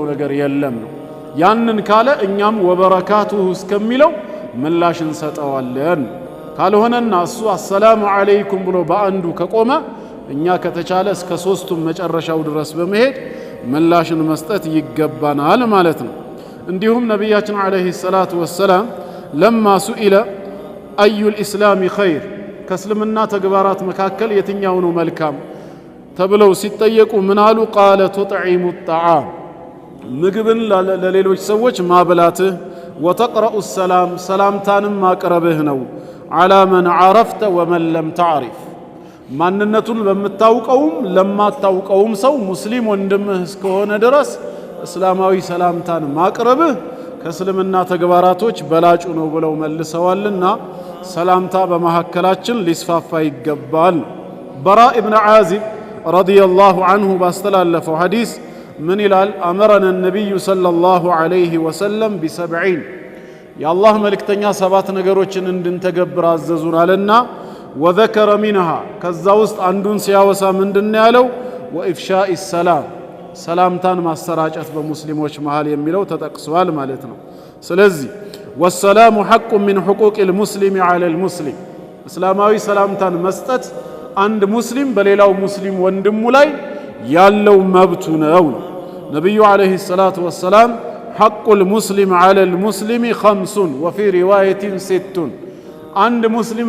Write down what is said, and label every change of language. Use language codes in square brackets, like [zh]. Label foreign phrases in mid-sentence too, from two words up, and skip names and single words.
[am] ነገር የለም ነው ያንን ካለ እኛም ወበረካቱሁ እስከሚለው ምላሽ እንሰጠዋለን ካልሆነና እሱ አሰላሙ አለይኩም ብሎ በአንዱ ከቆመ እኛ ከተቻለ እስከ ሶስቱም መጨረሻው ድረስ በመሄድ ምላሽን መስጠት ይገባናል ማለት ነው እንዲሁም ነብያችን [ar] عليه الصلاة والسلام لما سئل أي الإسلام خير [am] ከእስልምና ተግባራት መካከል የትኛው ነው መልካም ተብለው ሲጠየቁ ምን አሉ [ar] قال تطعم الطعام [am] ምግብን ለሌሎች ሰዎች ማብላትህ [ar] وتقرأ السلام [am] ሰላምታንም ማቅረብህ ነው [ar] على من عرفت ومن لم تعرف [am] ማንነቱን በመታውቀውም ለማታውቀውም ሰው ሙስሊም ወንድምህ እስከሆነ ድረስ እስላማዊ ሰላምታን ማቅረብህ ከእስልምና ተግባራቶች በላጩ ነው ብለው መልሰዋልና ሰላምታ በመሐከላችን ሊስፋፋ ይገባል በራ ኢብኑ ዓዚብ [ar] رضي الله عنه [am] ባስተላለፈው ሐዲስ من ይላል [ar] أمرنا النبي صلى الله عليه وسلم ب70 يا الله ملكتኛ [am] ሰባት ነገሮችን እንድንተገብር አዘዙን አለና [ar] وذكر منها [am] ከዛ ውስጥ አንዱን ሲያወሳ ምንድነው ያለው [ar] وإفشاء السلام [am] ሰላምታን ማሰራጨት በሙስሊሞች መሃል የሚለው ተጠቅሷል ማለት ነው። ስለዚህ [ar] والسلام حق من حقوق المسلم على المسلم [am] እስላማዊ ሰላምታን መስጠት አንድ ሙስሊም በሌላው ሙስሊም ወንድሙ ላይ ያለው መብቱ ነው። ነቢዩ [ar] عليه الصلاة والسلام حق المسلم على المسلم خمس وفي رواية ست [am] አንድ ሙስሊም